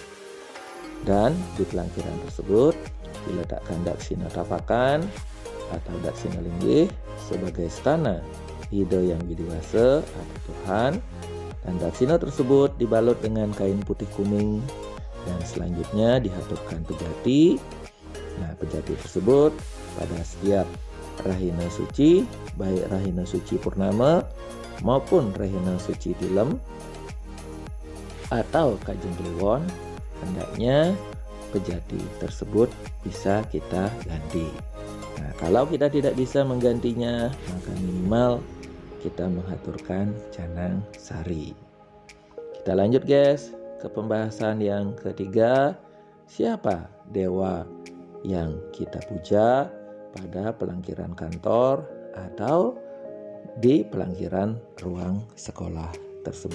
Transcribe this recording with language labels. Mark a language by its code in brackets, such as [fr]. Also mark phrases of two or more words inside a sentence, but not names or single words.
[id] Dan di pelangkiran tersebut diletakkan Daksina Tapakan atau Daksina Linggih sebagai stana ide Yang Widiwasa atau Tuhan, dan daksina tersebut dibalut dengan kain putih kuning dan selanjutnya dihaturkan pejati. Nah, pejati tersebut pada setiap Rahina Suci, baik Rahina Suci Purnama maupun Rahina Suci Tilem atau Kajeng Kliwon, hendaknya pejati tersebut bisa kita ganti. Nah, kalau kita tidak bisa menggantinya, maka minimal kita mengaturkan canang sari. Kita lanjut guys ke pembahasan yang ketiga, siapa dewa yang kita puja pada pelangkiran kantor atau di pelangkiran ruang sekolah tersebut.